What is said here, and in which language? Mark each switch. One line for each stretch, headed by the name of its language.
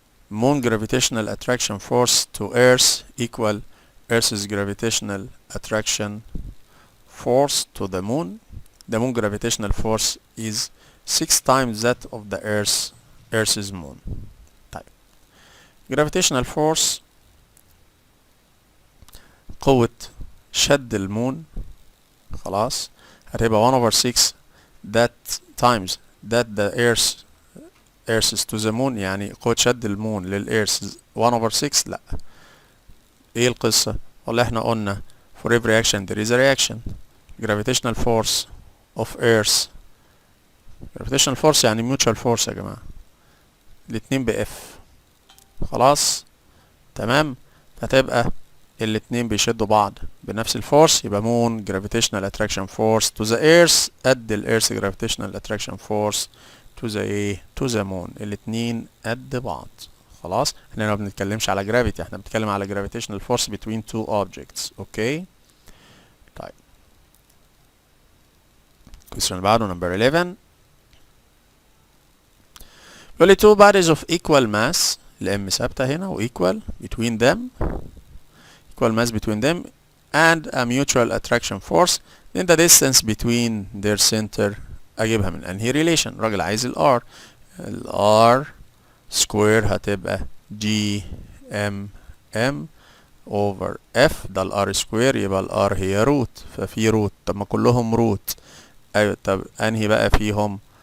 English: Moon gravitational attraction force to Earth equal Earth's gravitational attraction force to the moon. The moon gravitational force is 6 times that of the Earth's moon. طيب gravitational force
Arabic: قوة شد المون خلاص هتبقى
English: 1 over 6 that times that the Earth's to the moon
Arabic: يعني قوة شد المون للإيرث
English: 1 over 6 لا.
Arabic: ايه القصة؟ والله احنا قلنا
English: for every action there is a reaction. gravitational force of Earth gravitational force يعني mutual force
Arabic: يا جماعة الاتنين بF خلاص تمام فتبقى الاتنين بيشدوا بعض بنفس الفورس يبقى
English: moon gravitational attraction force to the earth قد ال earth gravitational attraction force to the to the moon
Arabic: الاتنين قد بعض خلاص. احنا ما بنتكلمش على gravity احنا بنتكلم على
English: gravitational force between two objects. Okay طيب question اللي بعده number 11 بيقول لي two bodies of equal mass
Arabic: الام ثابتة هنا و
English: equal between them equal mass between them and a mutual attraction force then the distance between their center
Arabic: اجيبها من انهي
English: relation.
Arabic: راجل عايز ال r square هتبقى g m over f ده ال r square يبقى ال r هي روت ففي روت طب ما كلهم روت ايوه طب انهي بقى فيهم